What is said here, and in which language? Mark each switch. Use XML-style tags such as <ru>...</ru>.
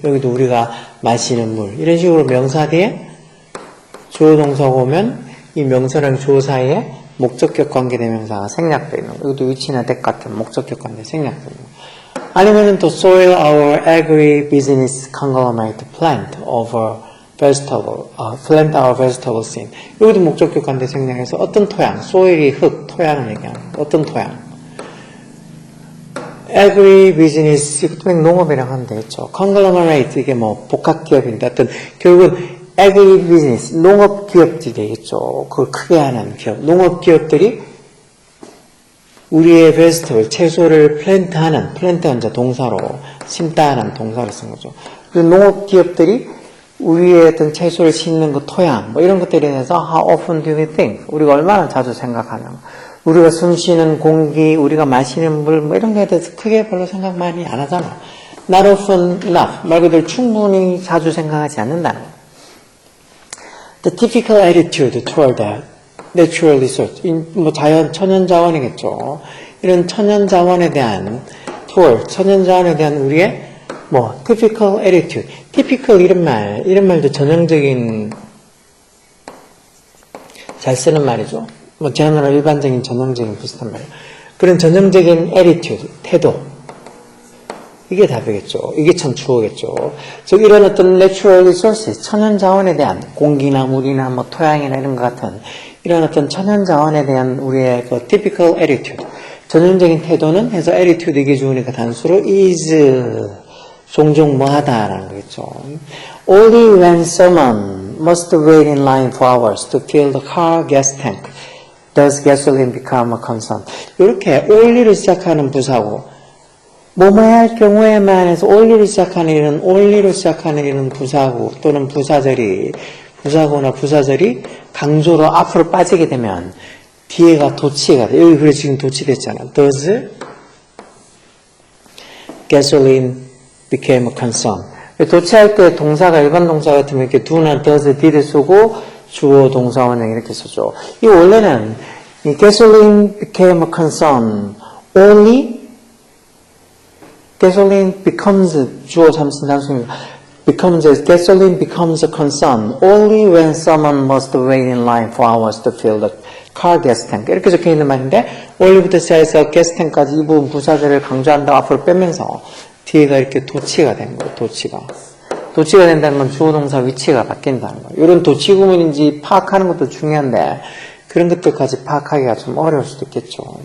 <ko>여기도 우리가 마시는 물. 이런 식으로 명사 뒤에 주어 동사가 오면 이 명사랑 주어 사이에 목적격 관계대명사가 생략되어 있는 거. 이것도 위치나 댁 같은 목적격 관계 생략되어 있는 거. 아니면은 또</ko> <en>soil our agribusiness conglomerate plant over vegetable, plant our vegetables in.</en> <ko>여기도 목적격 관계 생략해서 어떤 토양, soil이 흙, 토양을 얘기하는 거. 어떤 토양. agribusiness, 이것도 농업이랑 하면 되겠죠. conglomerate, 이게 뭐 복합기업인데 어떤 결국은 agribusiness, 농업기업들이 되겠죠. 그걸 크게 하는 기업. 농업기업들이 우리의 vegetable, 채소를 플랜트하는, 플랜트는 이제 동사로, 심다하는 동사로 쓴 거죠. 그 농업기업들이 우리의 어떤 채소를 심는 그 토양, 뭐 이런 것들에 대해서</ko> <en>how often do we think?</en> <ko>우리가 얼마나 자주 생각하냐. 우리가 숨쉬는 공기, 우리가 마시는 물, 뭐 이런 거에 대해서 크게 별로 생각 많이 안 하잖아.</ko> <en>Not often enough.</en> <ko>말 그대로 충분히 자주 생각하지 않는다는 거.</ko> <en>The typical attitude toward the natural resource.</en> <ko>뭐 천연 자원이겠죠. 이런 천연 자원에 대한 천연 자원에 대한 우리의 뭐 typical attitude. typical 이런 말도 전형적인 잘 쓰는 말이죠. 뭐 general 일반적인 전형적인 비슷한 말. 그런 전형적인 attitude, 태도. 이게 답이겠죠. 이게 참 주어겠죠. 즉 이런 어떤 natural resources, 천연 자원에 대한 공기나 물이나 뭐 토양이나 이런 것 같은 이런 어떤 천연 자원에 대한 우리의 그 typical attitude, 전형적인 태도는 해서 attitude 이게 주으니까 단수로 is 종종 뭐하다라는 거겠죠.</ko> <en>Only when someone must wait in line for hours to fill the car gas tank does gasoline become a concern.</en> <ko>이렇게 only로 시작하는 부사고 뭐뭐해야 할 경우에만 해서 only로 시작하는 이런 부사고 또는 부사고나 부사절이 강조로 앞으로 빠지게 되면 뒤에가 도치가 돼. 여기 그래 지금 도치됐잖아.</ko> <en>Does gasoline became a concern.</en> <ko>도치할 때 동사가 일반 동사 같으면 이렇게 do나 does, did 쓰고 주어 동사 원형 이렇게 쓰죠.</ko> <en>이 원래는 이 gasoline became a concern only gasoline becomes</en> <ko>주어 잠시 단수입니다.</ko> <en>gasoline becomes a concern only when someone must wait in line for hours to fill the car gas tank.</en> <ko>이렇게 적혀 있는 말인데 only부터 시작해서 gas tank까지 이 부분 부사절을 강조한다고 앞으로 빼면서 뒤에가 이렇게 도치가 된 거예요. 도치가 된다는 건 주어 동사 위치가 바뀐다는 거예요. 이런 도치 구문인지 파악하는 것도 중요한데 그런 것들까지 파악하기가 좀 어려울 수도 있겠죠.</ko>